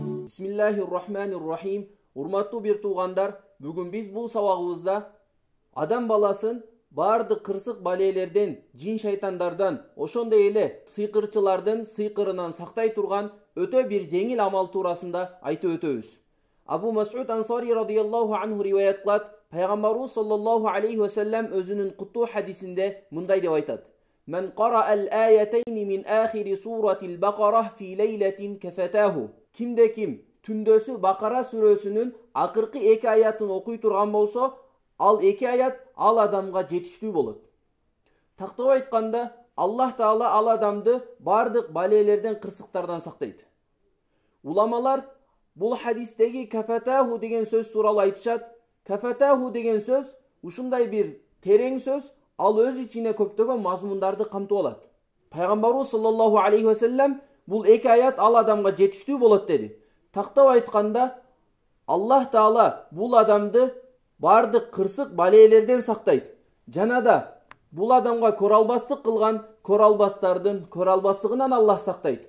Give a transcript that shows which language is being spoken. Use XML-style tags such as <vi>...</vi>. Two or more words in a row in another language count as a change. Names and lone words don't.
<ar>بسم الله الرحمن الرحيم.</ar> <ky>Урматтуу бир туугандар, бүгүн биз бул сабагыбызда адам баласын барды кырсык балелерден, жин шайтандардан, ошондой эле сыйкырчылардын сыйкырынан сактай турган өтө бир жеңил амал туурасында айтып өтөбүз. Абу Мас'уд Ансари</ky> <ar>رضي الله عنه</ar> <ky>риваят кылат, Пайгамбарыбыз</ky> <ar>صلى الله عليه وسلم</ar> <ky>өзүнүн куттуу хадисинде мындай деп айтат: "Мен</ky> <ar>قرأ الآيتين من آخر سورة البقرة في ليلة كفتاه."</ar> <ky>Kimde kim tündösü Bakara surösünün akırkı eki ayatın okuy turgan bolsa, al eki ayat al adamga жетиштүү болот. Тактап айтканда, Аллах Таала ал адамды бардык балелерден, кырсыктардан сактайт. Уламалар бул хадистеги кафатаху деген сөз тууралуу айтышат. Кафатаху деген сөз ушундай бир терең сөз, ал өз ичине көптөгөн мазмундарды камтып алат. Пайгамбарыбыз</ky> <ar>صلى الله عليه وسلم</ar> <ky>бул эки аят ал адамга жетиштүү болот деди. Тактап айтканда, Аллах Таала бул адамды бардык кырсык балелерден сактайт. Жана да бул адамга көралбастык кылган көралбастардын көралбастыгынан Аллах сактайт.</ky>